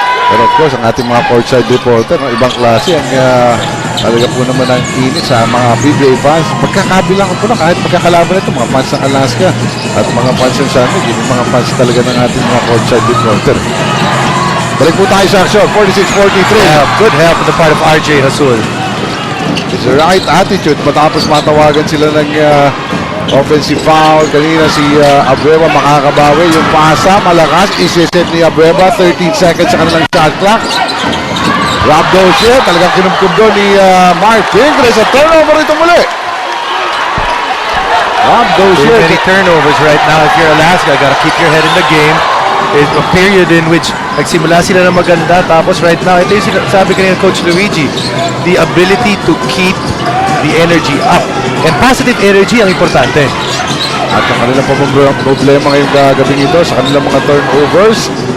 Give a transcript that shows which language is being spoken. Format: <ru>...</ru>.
<tl>Pero of course, ang ating mga courtside reporter, no, ibang klase ang talaga po naman ang init sa mga PBA fans. Magkakabilang ko po na kahit magkakalaban ito, mga fans ng Alaska at mga fans ng San Mig, yung mga fans talaga ng ating mga courtside reporter. Balik po tayo sa action, 46-43.</tl> <en>Good help on the part of RJ Hasul. It's the right attitude</en> <tl>matapos matawagan sila ng</tl> <en>offensive foul.</en> <tl>Kanina si Abueva makakabawi. Yung pasa, malakas. Isiset ni Abueva. 13 seconds sa kanilang shot clock. Rob Dozier. Talagang kinumkub doon ni Mark Fingres. Sa turnover ito muli. Rob Dozier.</tl> <en>Too many turnovers right now. If you're Alaska, gotta keep your head in the game. It's a period in which</en> <tl>nagsimula sila na maganda. Tapos</tl> <en>right now,</en> <tl>ito yung sabi kanina</tl> <en>Coach Luigi, the ability to keep the energy up. And positive energy</en> <tl>ang importante. At ang kanilang problema ngayong gabing ito sa kanilang mga turnovers.</tl>